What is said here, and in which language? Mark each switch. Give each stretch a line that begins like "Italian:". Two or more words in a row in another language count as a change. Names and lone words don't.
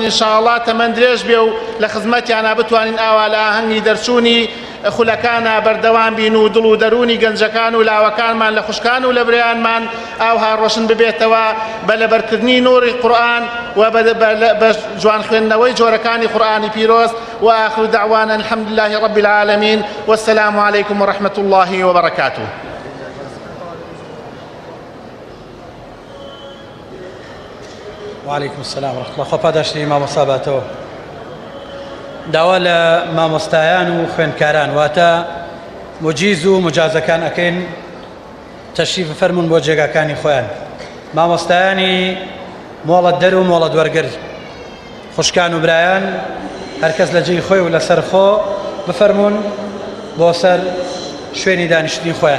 Central Kurdish: ئینشاءڵڵا تەمەند درێژ بێ و لە خزمەتیانە بتوانین ئاوا لە ئاهەنگی دەرچوونی خولەکانە بەردەوام بین و دڵ و دەرونی گەنجەکان و لاوەکانمان لە خوشکان و لە برایانمان ئاوها ڕۆشن ببێتەوە بە لەبەرکردنی نوری قورئان و بە جوان خوێندنەوەی جۆرەکانی قورئانی پیرۆز
Arabic: وآخر دعوانا الحمد لله رب العالمين والسلام عليكم ورحمة الله وبركاته. وعليكم السلام ورحمة الله.
Central Kurdish: خۆ پاداشتی مامۆستاباتەوە داوا لە مامۆستایان و خوێندکاران واتە مجیز و مجازەکان ئەکەین تەشریف فەرمون بۆ جێگاکانی خۆیان. مامۆستایانی مۆڵەت دەر و مۆڵەت وەرگر خوشکان و برایان هەرکەس لە جێی خۆی و لەسەر خۆ بفەرمون بۆ سەر شوێنی دانیشتنی خۆیان.